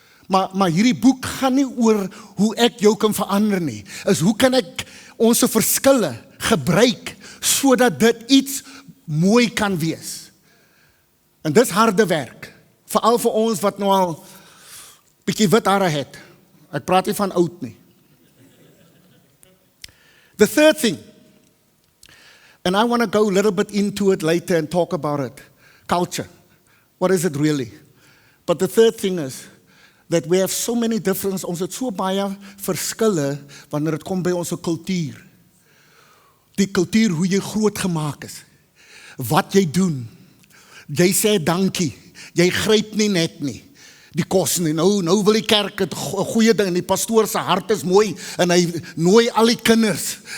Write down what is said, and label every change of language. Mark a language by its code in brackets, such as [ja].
[af] Maar hierdie boek gaan nie oor hoe ek jou kan verander nie. Is hoe kan ek ons verskille gebruik sodat dit iets mooi kan wees. En dis harde werk. Veral vir ons wat nou al bietjie wit hare het. Ek praat nie van oud nie. [en] The third thing, and I want to go a little bit into it later and talk about it. Culture. What is it really? But the third thing is that we have so many differences. [af] Ons het so baie verskille wanneer dit kom by ons kultuur. Die kultuur hoe jy groot gemaak is. Wat jy doen. Jy sê dankie. Jy gryp nie net nie. Die kos nie. Nou wil die kerk het goeie ding en die pastoor se hart is mooi en hy nooi al die kinders.